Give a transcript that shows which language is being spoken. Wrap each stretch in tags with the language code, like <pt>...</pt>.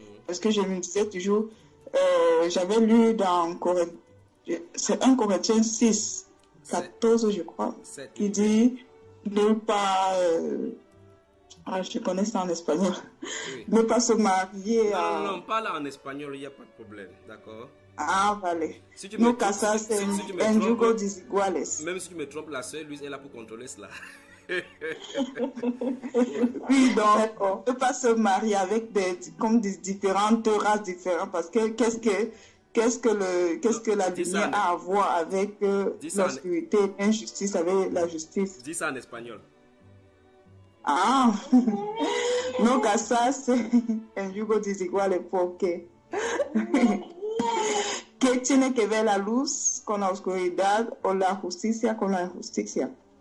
<fr>Parce que je me disais toujours, j'avais lu dans c'est 1 Corinthiens 6, 14, je crois, qui dit, ne pas, je connais ça en espagnol, ne pas se marier à... Non, parle en espagnol, il n'y a pas de problème, d'accord?</fr> <es>Ah, vale. Si tu no me casarse en yugo desiguales.</es> <fr>Même si tu me trompes, la sœur, lui, elle est là pour contrôler cela. Oui, donc, ne pas se marier avec des différentes races différentes, parce que qu'est-ce que la lumière a à voir avec l'obscurité, l'injustice avec la justice? Dis ça en espagnol. Ah,</fr> <es>No casarse en yugo desigual es porque ¿qué tiene que ver la luz con la oscuridad o la justicia con la injusticia?</es>